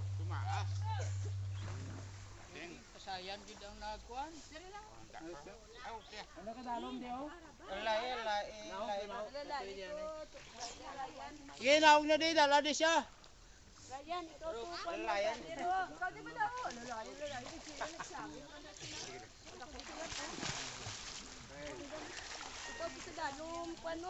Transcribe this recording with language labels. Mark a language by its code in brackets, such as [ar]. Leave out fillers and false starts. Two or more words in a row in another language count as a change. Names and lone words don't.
[hil] maas. Ding. Kasayan gid ang nagkuan. Dire lang. Aw, siya. Ano ka dalom di oh? Lahi. Sige, naog na di, dala di siya. Ryan, ikaw tupan mo. Lalayan. Ikaw di ba daw? Lalayan. Sila nagsabi. Ikaw sa dalom, kuan mo.